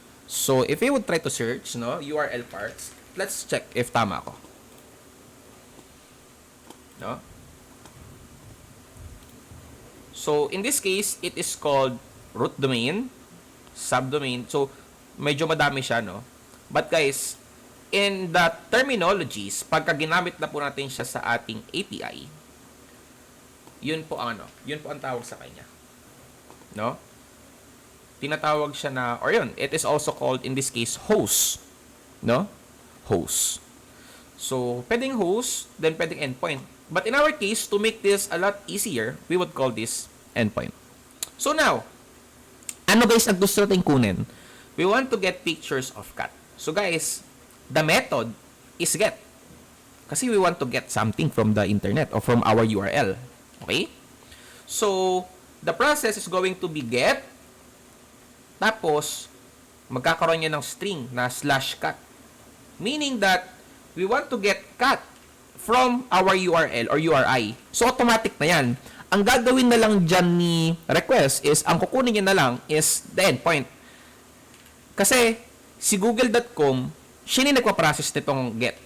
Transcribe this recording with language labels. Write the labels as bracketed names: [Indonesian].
[English] So, if you would try to search, no, URL parts, let's check if [Filipino] tama ako. No? [English] So, in this case, it is called root domain, subdomain. [Filipino] So, medyo madami siya, no? [English] But guys, in the terminologies, [Filipino] pagka ginamit na po natin siya sa ating API, yun po ang tawag sa kanya. No? Tinatawag siya na, or yun, [English] it is also called, in this case, host. No? Host. So, pwedeng host, then pwedeng endpoint. But in our case, to make this a lot easier, we would call this endpoint. So now, [Filipino] ano guys ang gusto natin kunin? [English] We want to get pictures of cat. So guys, the method is get. Kasi we want to get something from the internet or from our URL. Okay? So, the process is going to be get. [Filipino] Tapos, magkakaroon niya ng string na /cat. [English] Meaning that, we want to get cat from our URL or URI. [Filipino] So, automatic na yan. Ang gagawin na lang dyan ni request is, ang kukunin niya na lang is the endpoint. Kasi, si google.com, siya yung nagpa-process nitong get.